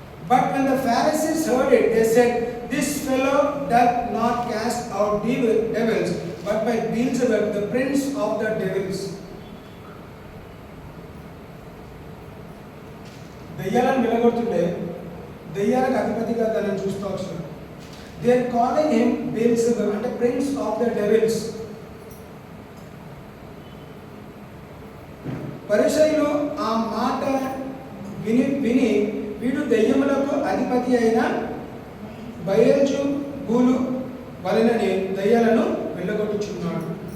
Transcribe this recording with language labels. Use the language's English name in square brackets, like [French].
[English] But when the Pharisees heard it, they said, "This fellow doth not cast out devils, but by Beelzebub, the prince of the devils." [Telugu] దయ్యాలను వెలగొడుతుంటే దయ్యాలకు అధిపతిగా దాన్ని చూస్తూ వచ్చినారు. [English] They are calling him Beelzebub, అంటే prince of the devils. [Telugu] పరిసయ్యులు ఆ మాట విని వీడు దయ్యములకు అధిపతి అయిన బయల్జెబూలు వలననే దయ్యాలను వెళ్ళగొట్టుచున్నాడు.